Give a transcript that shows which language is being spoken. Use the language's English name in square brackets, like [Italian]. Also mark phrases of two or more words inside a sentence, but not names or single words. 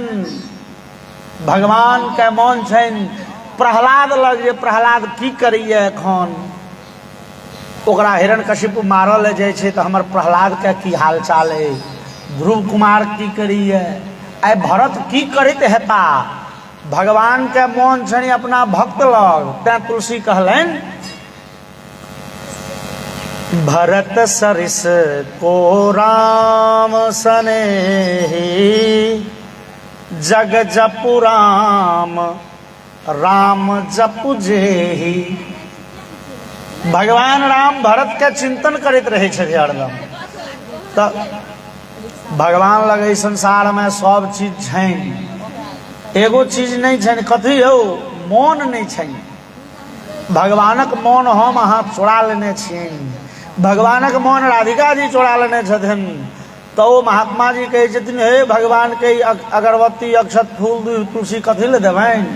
[Maithili] भगवान के मौन छनि प्रहलाद लग, जे प्रहलाद की करैए एखन? ओकरा हिरण्यकशिपु मारल ले जाइ छै तऽ हमर प्रहलाद के की हाल चाल है? ध्रुव कुमार की करिए? आइ भरत की करैत हेता? भगवान के मौन छनि अपना भक्त लग। तैं तुलसी कहलनि [Awadhi] भरत सरिस को राम सनेही, जग जपु राम राम जपु जेही। [Maithili] भगवान राम भरत के चिंतन करैत रहे छथि हरदम। तऽ भगवान लग एहि संसार में सब चीज छनि, एगो चीज नहीं छनि। कथी यौ? मौन नहीं छनि। भगवानक मौन हम अहाँ चोरा लेने छियनि। भगवानक मौन राधिका जी चोरा लेने छथिन। तो वो महात्मा जी कहै छथिन हे भगवान के अगरबत्ती अक्षत फूल दूध तुलसी कथी ले देबनि?